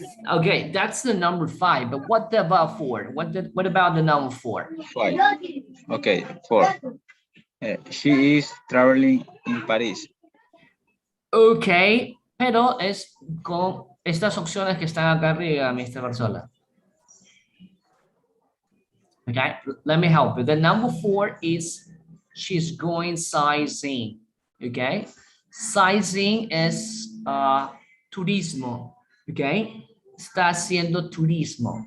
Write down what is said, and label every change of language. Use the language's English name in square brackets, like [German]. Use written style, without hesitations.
[English] Okay, that's the number 5, but what about 4? What about the number 4? 5. Okay, 4. She is traveling in Paris. [Spanish] Okay, pero es con estas opciones que están acá arriba, Mr. Barzola. [English] Okay, let me help you. The number 4 is she's going sightseeing. [Spanish] Okay, sightseeing es turismo. Okay, está haciendo turismo.